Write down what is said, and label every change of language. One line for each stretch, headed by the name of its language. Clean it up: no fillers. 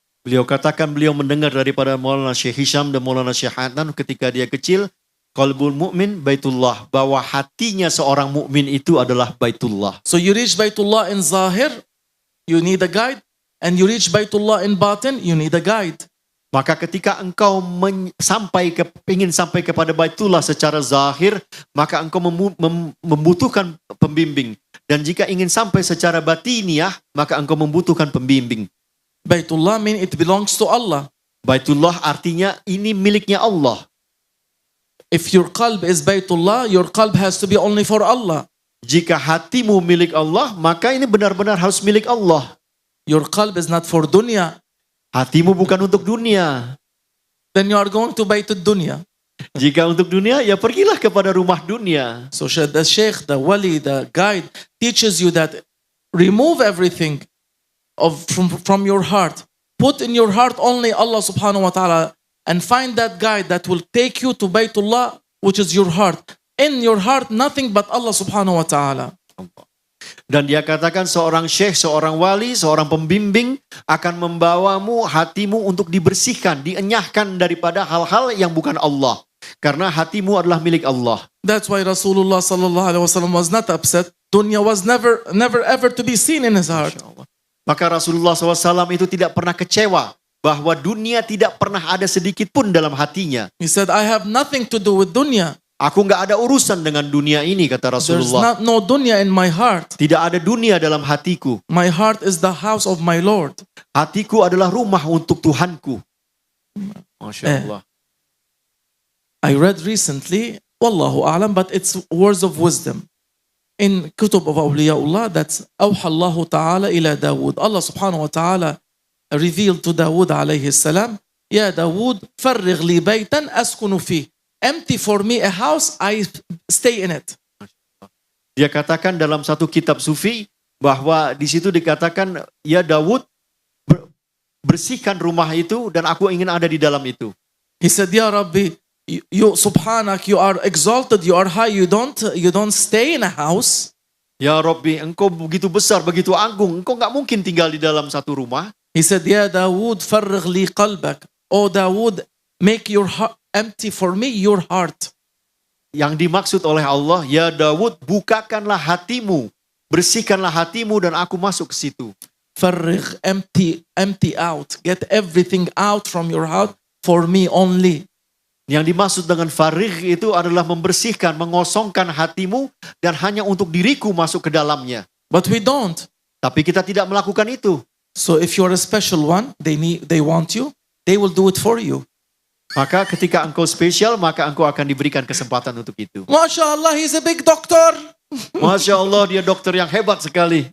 Indonesian: Beliau katakan beliau mendengar daripada Maulana Syekh Hisham dan Maulana Syekh Adnan ketika dia kecil,
Arabic: qalbul mu'min Baitullah,
Indonesian: bahwa hatinya seorang mukmin itu adalah Baitullah.
English: So you reach Baitullah in Zahir, you need a guide. And you reach Baitullah in Batin, you need a guide.
Indonesian: Maka ketika engkau ingin sampai kepada Baitullah secara zahir, maka engkau membutuhkan pembimbing. Dan jika ingin sampai secara batiniah, maka engkau membutuhkan pembimbing.
English: Baitullah means it belongs to Allah.
Indonesian: Baitullah artinya ini miliknya Allah.
English: If your qalb is Baitullah, your qalb has to be only for Allah.
Indonesian: Jika hatimu milik Allah, maka ini benar-benar harus milik Allah.
English: Your qalb is not for dunya.
Indonesian: Hatimu bukan untuk dunia.
English: Then you are going to Baitud Dunya.
Indonesian: Jika untuk dunia, ya pergilah kepada rumah dunia.
English: So the sheikh, the wali, the guide teaches you that remove everything from your heart. Put in your heart only Allah subhanahu wa ta'ala and find that guide that will take you to Baitullah, which is your heart. In your heart, nothing but Allah subhanahu wa ta'ala.
Indonesian: Dan dia katakan seorang syekh, seorang wali, seorang pembimbing akan membawamu hatimu untuk dibersihkan, dienyahkan daripada hal-hal yang bukan Allah. Karena hatimu adalah milik Allah.
English: That's why Rasulullah sallallahu alaihi wasallam was not upset. Dunya was never ever to be seen in his heart.
Indonesian: Maka Rasulullah SAW itu tidak pernah kecewa bahwa dunia tidak pernah ada sedikit pun dalam hatinya.
English: He said, I have nothing to do with dunya.
Indonesian: Aku nggak ada urusan dengan dunia ini, kata
English: There's
Indonesian: Rasulullah.
English: no dunya in my heart.
Indonesian: Tidak ada dunia dalam hatiku.
English: My heart is the house of my Lord.
Indonesian: Hatiku adalah rumah untuk Tuhanku.
Arabic: Masya Allah.
English: I read recently, Wallahu a'lam, but it's words of wisdom. In Kutub of Awliyaullah, that's
Arabic: أوحى الله تعالى إلى داود.
English: Allah subhanahu wa ta'ala revealed to Dawood alayhi salam, Ya Dawood,
Arabic: فرغ لي بيتا أسكن فيه.
English: Empty for me a house, I stay in it.
Indonesian: Dia katakan dalam satu kitab sufi bahwa di situ dikatakan, ya Daud, bersihkan rumah itu dan aku ingin ada di dalam itu.
English: He said, Ya Rabbi, you subhanak, you are exalted, you are high, you don't stay in a house.
Indonesian: Ya Rabbi, engkau begitu besar, begitu agung, engkau nggak mungkin tinggal di dalam satu rumah.
English: He said,
Arabic: Ya Dawood, farrigh li qalbak.
English: Oh Dawood, make your heart empty for me, your heart.
Indonesian: Yang dimaksud oleh Allah, ya Daud, bukakanlah hatimu, bersihkanlah hatimu dan aku masuk ke situ.
English: Farrigh, empty out. Get everything out from your heart for me only.
Indonesian: Yang dimaksud dengan farigh itu adalah membersihkan, mengosongkan hatimu dan hanya untuk diriku masuk ke dalamnya.
English: But we don't.
Indonesian: Tapi kita tidak melakukan itu.
English: So if you're a special one, they want you, they will do it for you.
Indonesian: Maka ketika engkau spesial, maka engkau akan diberikan kesempatan untuk itu.
English: Masya Allah, he's a big doctor.
Indonesian: Masya Allah, dia dokter yang hebat sekali.